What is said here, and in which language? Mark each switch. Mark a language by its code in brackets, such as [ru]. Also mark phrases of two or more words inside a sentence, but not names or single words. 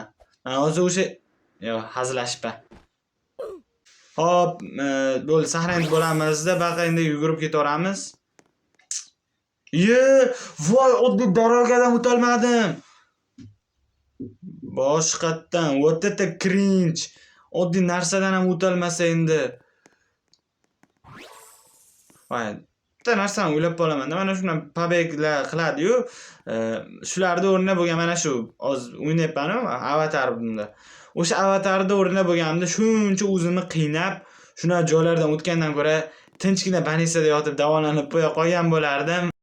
[uz] Mana hozir o'sha hazillashibman. Hop, bo'ldi, sahranit bo'lamizda, baqa endi yugurib ketaveramiz. Voy, oddiy dorogadan o'tolmadim. Boshqatdan, [en] what the cringe. [uz] Oddiy narsadan ham o'tolmasa endi. Voy, bitta narsani o'ylab qolaman. Mana shundan pobeglar qiladi-yu, shularda o'rnida bo'lgan mana shu hozir o'ynayapman-ku, avatar bunda. O'sha avatarda o'rnida bo'lganimda shuncha o'zimni qiynab, shuna joylardan o'tgandan ko'ra tinchgina banisada yotib davolanib qo'ya qolgan bo'lardim.